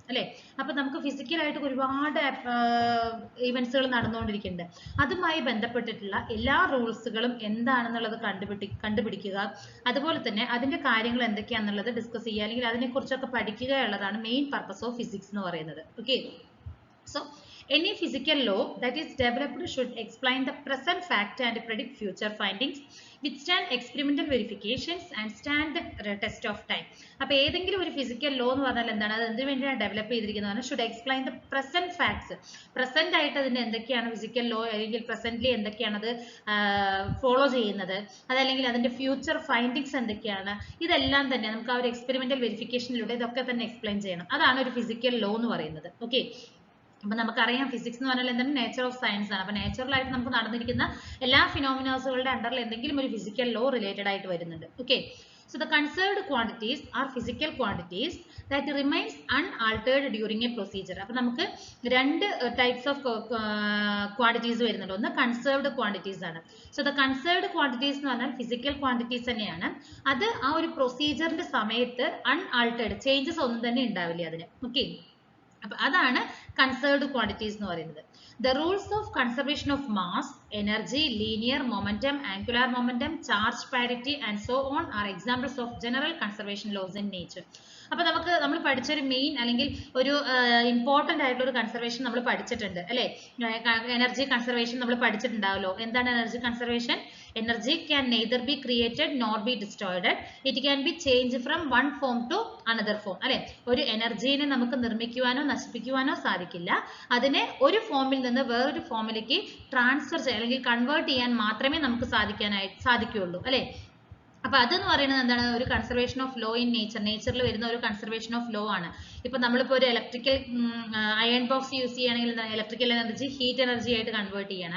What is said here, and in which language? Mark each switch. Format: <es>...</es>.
<ml>അല്ലേ, അപ്പൊ നമുക്ക് ഫിസിക്കലായിട്ട് ഒരുപാട് ഈവൻസുകൾ നടന്നുകൊണ്ടിരിക്കുന്നുണ്ട്. അതുമായി ബന്ധപ്പെട്ടിട്ടുള്ള എല്ലാ റൂൾസുകളും എന്താണെന്നുള്ളത് കണ്ടുപിടിക്കുക, അതുപോലെ തന്നെ അതിന്റെ കാര്യങ്ങൾ എന്തൊക്കെയാണെന്നുള്ളത് ഡിസ്കസ് ചെയ്യുക, അല്ലെങ്കിൽ അതിനെക്കുറിച്ചൊക്കെ പഠിക്കുക എന്നുള്ളതാണ് മെയിൻ പർപ്പസ് ഓഫ് ഫിസിക്സ് എന്ന് പറയുന്നത്. Okay,</ml> <en>so any physical law that is developed should explain the present fact and predict future findings, withstand experimental verifications and stand the test of time.</en> <ml>അപ്പോൾ ഏതെങ്കിലും ഒരു ഫിസിക്കൽ ലോ എന്ന് പറഞ്ഞാൽ എന്താണ്, അത് എന്തിനു വേണ്ടിയാണ് ഡെവലപ്പ് ചെയ്തിരിക്കുന്നത്?</ml> <en>Should explain the present facts.</en> <ml>Present ആയിട്ട് അതിന് എന്തൊക്കെയാണ് ഫിസിക്കൽ ലോ, അല്ലെങ്കിൽ പ്രസന്റ്ലി എന്തൊക്കെയാണ് അത് ഫോളോ ചെയ്യുന്നത്, അതല്ലെങ്കിൽ അതിന്റെ ഫ്യൂച്ചർ ഫൈൻഡിങ്സ് എന്തൊക്കെയാണ്, ഇതെല്ലാം തന്നെ നമുക്ക് ആ ഒരു എക്സ്പെരിമെന്റൽ വെരിഫിക്കേഷനിലൂടെ ഇതൊക്കെ തന്നെ എക്സ്പ്ലെയിൻ ചെയ്യണം. അതാണ് ഒരു ഫിസിക്കൽ ലോ എന്ന് പറയുന്നത്. ഓക്കെ, അപ്പൊ നമുക്കറിയാം ഫിസിക്സ് എന്ന് പറഞ്ഞാൽ എന്താണ്, നേച്ചർ ഓഫ് സയൻസ് ആണ്. അപ്പൊ നാച്ചുറലായിട്ട് നമുക്ക് നടന്നിരിക്കുന്ന എല്ലാ ഫിനോമിനാസുകളുടെ അണ്ടറിൽ എന്തെങ്കിലും ഒരു ഫിസിക്കൽ ലോ റിലേറ്റഡ് ആയിട്ട് വരുന്നുണ്ട്.</ml> <en>Okay, so the conserved quantities are physical quantities that remains unaltered during a procedure.</en> <ml>അപ്പൊ നമുക്ക് രണ്ട് ടൈപ്സ് ഓഫ് ക്വാണ്ടിറ്റീസ് വരുന്നുണ്ട്. ഒന്ന് കൺസേർവ്ഡ് ക്വാണ്ടിറ്റീസ് ആണ്.</ml> <en>so the conserved quantities</en> <ml>എന്ന് പറഞ്ഞാൽ ഫിസിക്കൽ ക്വാണ്ടിറ്റീസ് തന്നെയാണ്. അത് ആ ഒരു പ്രൊസീജിയറിന്റെ സമയത്ത് അൺആൾട്ടേർഡ് ചേഞ്ചസ് ഒന്നും തന്നെ ഉണ്ടാവില്ല അതിന്. ഓക്കെ, അപ്പൊ അതാണ് കൺസേർവ്ഡ് ക്വാണ്ടിറ്റീസ് എന്ന് പറയുന്നത്.</ml> <en>The rules of conservation of mass, energy, linear momentum, angular momentum, charge parity and so on are examples of general conservation laws in nature.</en> <ml>അപ്പൊ നമ്മൾ പഠിച്ചൊരു മെയിൻ അല്ലെങ്കിൽ ഒരു ഇമ്പോർട്ടന്റ് ആയിട്ടുള്ള ഒരു കൺസർവേഷൻ നമ്മൾ പഠിച്ചിട്ടുണ്ട് അല്ലെ. എനർജി കൺസർവേഷൻ നമ്മൾ പഠിച്ചിട്ടുണ്ടാവല്ലോ. എന്താണ് energy conservation?</ml> <en>Energy can neither be created nor be destroyed. It can be changed from one form to another form.</en> <ml>അല്ലെ, ഒരു എനർജീനെ നമുക്ക് നിർമ്മിക്കുവാനോ നശിപ്പിക്കുവാനോ സാധിക്കില്ല. അതിനെ ഒരു ഫോമിൽ നിന്ന് വേറൊരു ഫോമിലേക്ക് ട്രാൻസ്ഫർ ചെയ്യാൻ അല്ലെങ്കിൽ കൺവേർട്ട് ചെയ്യാൻ മാത്രമേ നമുക്ക് സാധിക്കുകയുള്ളൂ. അല്ലെ, അപ്പൊ അതെന്ന് പറയുന്നത് എന്താണ്, ഒരു</ml> <en>Conservation of law in nature.</en> <ml>നേച്ചറിൽ വരുന്ന ഒരു കൺസർവേഷൻ ഓഫ് ലോ ആണ്. ഇപ്പൊ നമ്മളിപ്പോ ഒരു ഇലക്ട്രിക്കൽ അയൺ ബോക്സ് യൂസ് ചെയ്യുകയാണെങ്കിൽ ഇലക്ട്രിക്കൽ എനർജി ഹീറ്റ് എനർജി ആയിട്ട് കൺവേർട്ട് ചെയ്യണം.</ml>